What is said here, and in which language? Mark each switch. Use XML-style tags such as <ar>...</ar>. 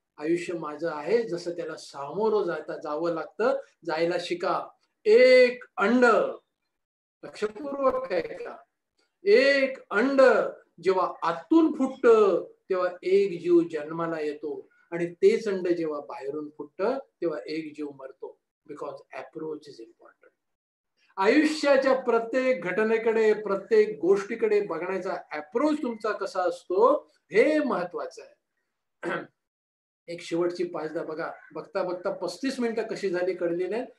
<mr>आयुष्य माझं आहे, जसं त्याला सामोरं जावं लागतं. जायला शिका. एक अंड, लक्षपूर्वक आहे का, एक अंड जेव्हा आतून फुटतं तेव्हा एक जीव जन्माला येतो, आणि तेच अंड जेव्हा बाहेरून फुटतं तेव्हा एक जीव मरतो.</mr> <en>Because approach is important.</en> <mr>आयुष्याच्या प्रत्येक घटनेकडे, प्रत्येक गोष्टीकडे बघण्याचा अप्रोच तुमचा कसा असतो हे महत्वाचं आहे. एक शेवटची 5-10 बघा, बघता बघता 35 मिनिटं कशी झाली कळली नाही.</mr>